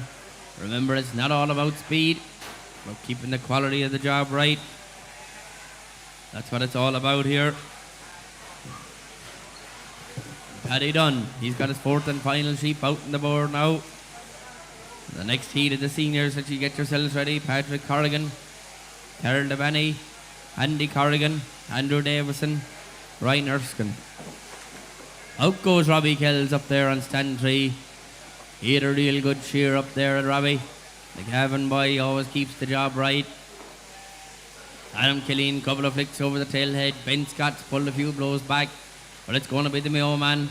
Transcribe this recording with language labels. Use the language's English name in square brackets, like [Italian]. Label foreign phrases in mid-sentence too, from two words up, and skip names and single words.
[English] Remember, it's not all about speed, but keeping the quality of the job right. That's what it's all about here. Paddy Dunn, he's got his 4th and final sheep out on the board now. The next heat of the seniors, let you get yourselves ready. Patrick Corrigan, Carol Devaney, Andy Corrigan, Andrew Davison, Ryan Erskine. Out goes Robbie Kells up there on stand 3. He had a real good shear up there at Robbie. The Gavin boy always keeps the job right. Adam Killeen, couple of flicks over the tail head. Ben Scott's pulled a few blows back, but it's going to be the Mayo man.